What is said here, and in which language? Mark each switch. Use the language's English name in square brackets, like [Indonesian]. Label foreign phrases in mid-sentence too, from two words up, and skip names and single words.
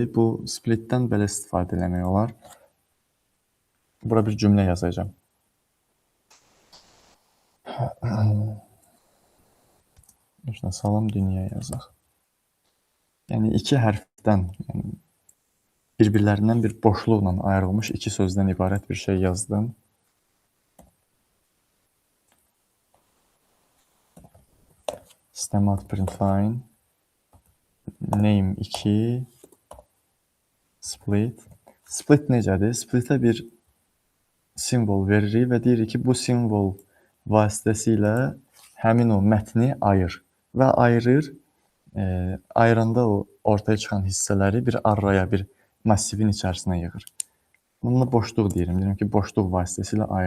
[Azerbaijani] Bu splitdən belə istifadə eləmək olar. Bura bir cümlə yazacağam. Salam dünya yazaq. Yəni iki hərfdən, yəni bir-birlərindən bir boşluqla ayrılmış iki sözdən ibarət bir şey yazdım. System.println name 2 split. Split necədir? Splitə bir simvol veririk və deyirik ki, bu simvol vasitəsilə həmin o mətni ayır və ayırır. Ayıranda o ortaya çıxan hissələri bir arraya, bir massivin içərisinə yığır. Bununla boşluq deyirəm. Deyirəm ki, boşluq vasitəsilə ayır.